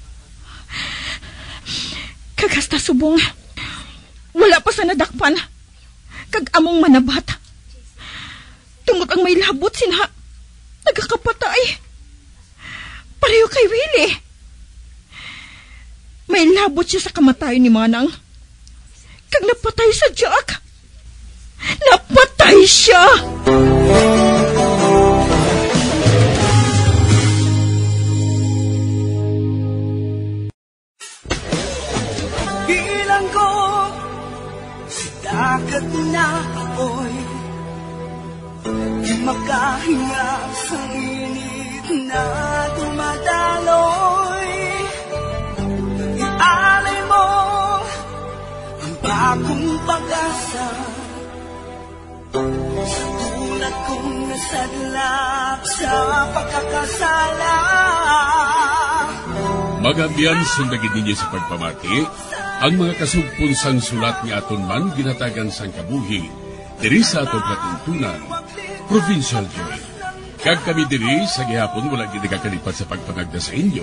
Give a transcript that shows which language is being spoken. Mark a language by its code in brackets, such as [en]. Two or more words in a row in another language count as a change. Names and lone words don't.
[hil] Kag hasta subong, wala pa sa nadakpan. Kag among manabat. Tungod ang may labot sinha, nagkakapatay. Pareho kay Willie. May labot siya sa kamatayon ni Manang. Kag napatay sa Jack. Napatay siya! [tl] Bilang ko sa dagat na apoy, di makahinga sa init na dumadaloy. Ialay mo ang bagong pag-asa sa tulad kong nasadlak sa pagkakasala. [hil] Magabiyan sundagin ninyo sa pagpamati ang mga kasugpunsang sulat ni aton man ginatagan sang kabuhi diri sa aton katuntunan, Provincial Joy. Kag kami diri sa gihapon wala gid nakakalipat sa pagpangagda sa inyo.